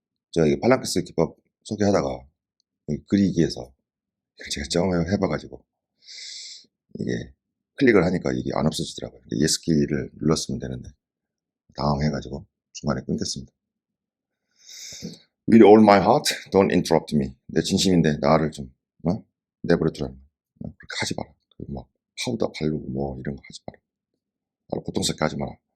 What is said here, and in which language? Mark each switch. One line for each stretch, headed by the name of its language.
Korean: 제가 이 팔랑크스 기법 소개하다가 그리기에서 제가 처음 해봐가지고 이게 클릭을 하니까 이게 안 없어지더라고요. 예스 키를 눌렀으면 되는데 당황해가지고 중간에 끊겼습니다.
English: With all my heart, don't interrupt me.
Korean: 내 진심인데 나를 좀 내버려두라는 거야. 그렇게 하지 마라. 막 파우더 바르고 뭐 이런 거 하지 마라. 나를 고통스럽게 하지 마라.